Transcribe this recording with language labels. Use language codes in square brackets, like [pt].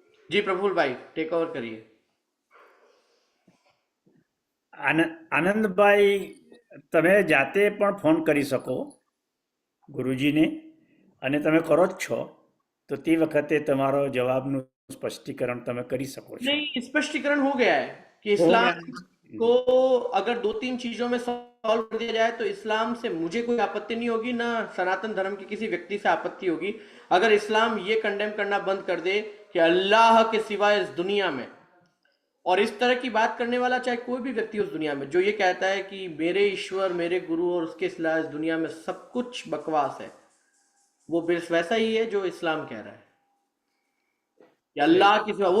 [hi] जी प्रफुल्ल भाई, take over करिए। [gu] આનંદભાઈ, તમે જાતે પણ ફોન કરી શકો ગુરુજીને, અને તમે કરો જ છો, તો તે વખતે તમારો જવાબનું સ્પષ્ટીકરણ તમે કરી શકો છો. [hi] नहीं, स्पष्टीकरण हो गया है कि इस्लाम गया। को अगर 2-3 चीजों में सॉल्व कर दिया जाए तो इस्लाम से मुझे कोई आपत्ति नहीं होगी, ना सनातन धर्म की किसी व्यक्ति से आपत्ति होगी। अगर इस्लाम ये कंडेम करना बंद कर दे कि अल्लाह के सिवाय इस दुनिया में, और इस तरह की बात करने वाला चाहे कोई भी व्यक्ति उस दुनिया में जो ये कहता है कि मेरे ईश्वर, मेरे गुरु और उसके सिवा इस दुनिया में सब कुछ बकवास है, वो बस वैसा ही है जो इस्लाम कह रहा है कि अल्लाह के सिवा।